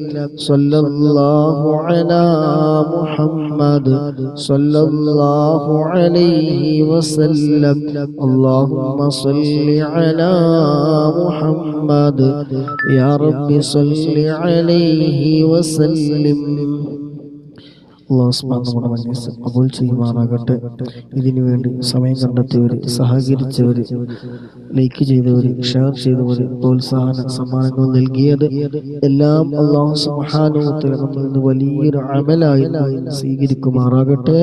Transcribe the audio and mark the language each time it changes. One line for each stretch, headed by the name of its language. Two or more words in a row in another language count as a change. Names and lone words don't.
Arabic: صلى الله على محمد صلى الله عليه وسلم. اللهم صل على محمد يا رب صل عليه وسلم. الله سبحانه وتعالى
Malayalam: കബൂൽ ചെയ്യുമാറാകട്ടെ. ഇതിനു വേണ്ടി സമയം കണ്ടെത്തിയവർ, സഹകരിച്ചവർ, ലൈക്ക് ചെയ്തവർ, ഷെയർ ചെയ്തവർ, പ്രോത്സാഹന സമ്മാനങ്ങൾ നൽകിയത് എല്ലാം
Arabic: الله سبحانه وتعالى
Malayalam: നമ്മിൽ നിന്ന് വലിയൊരു അമലായി സ്വീകരിക്കുമാറാകട്ടെ.